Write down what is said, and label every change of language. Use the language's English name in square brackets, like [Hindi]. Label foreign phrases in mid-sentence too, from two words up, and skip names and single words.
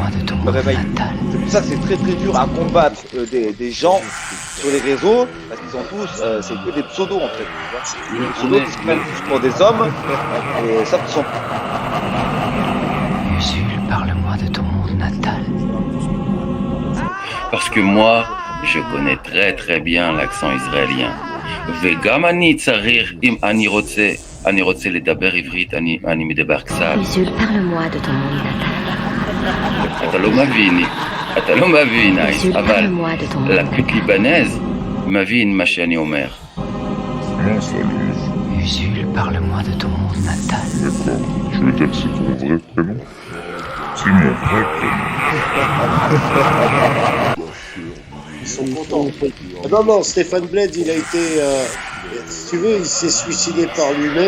[French] C'est pour ça que c'est très très dur à combattre des gens sur les réseaux, parce qu'ils ont tous, c'est que des pseudos en fait. Tu vois, des pseudos qui se prennent tous pour des hommes, et ça qui sont... Usul, parle-moi de ton monde natal. Parce que moi, je connais très très bien l'accent israélien. [Hebrew] וגם אני צריך, אם אני רוצה לדבר עברית, אני מדבר קצת. [French] Usul, parle-moi de ton monde natal. [Hebrew] אתה לא מבין, אבל לקט ליבנז מבין מה שאני אומר. [French] Usul, parle-moi de ton monde natal. D'accord, tu veux dire que c'est ton vrai prénom? C'est mon vrai prénom. Ils sont contents. Non, Stéphane Bled, il a été... si tu veux, il s'est suicidé par lui-même.